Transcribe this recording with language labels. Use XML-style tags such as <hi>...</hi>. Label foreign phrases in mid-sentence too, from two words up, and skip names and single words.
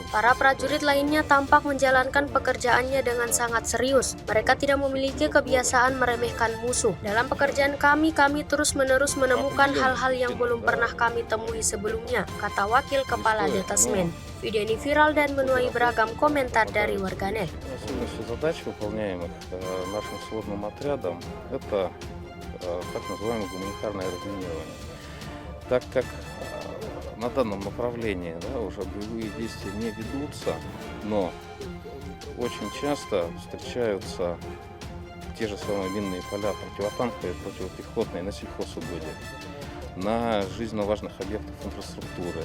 <id>Para prajurit lainnya tampak menjalankan pekerjaannya dengan sangat serius. Mereka tidak memiliki kebiasaan meremehkan musuh. Dalam pekerjaan kami terus-menerus menemukan hal-hal yang belum pernah kami temui sebelumnya, kata Wakil Kepala Detasmen. Video ini viral dan menuai beragam komentar dari warganet.</id> <ru>Особенностью задач, выполняемых нашим сводным отрядом, это так называемое гуманитарное разминирование. Так как на данном направлении уже боевые действия не ведутся, но очень часто встречаются те же самые минные поля противотанковые, противопехотные на сельхозугодиях, на жизненно важных объектах инфраструктуры.</ru>